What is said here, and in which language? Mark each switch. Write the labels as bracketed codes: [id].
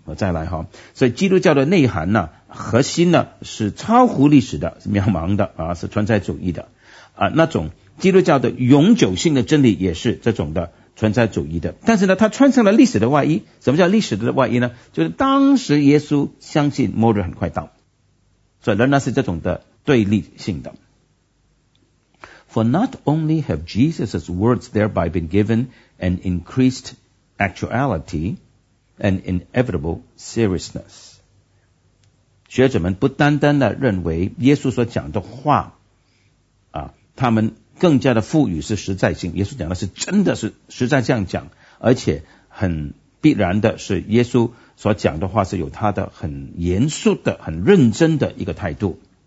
[zh] 我再来哈，所以基督教的内涵呢，核心呢是超乎历史的，是渺茫的啊，是存在主义的啊，那种基督教的永久性的真理也是这种的存在主义的。但是呢，它穿上了历史的外衣。什么叫历史的外衣呢？就是当时耶稣相信末日很快到，所以仍然是这种的对立性的。 [en] For not only have Jesus' words thereby been given an increased actuality. An inevitable seriousness. [zh] 学者们不单单的认为耶稣所讲的话啊，他们更加的赋予是实在性。耶稣讲的是真的是实在这样讲，而且很必然的是耶稣所讲的话是有他的很严肃的、很认真的一个态度。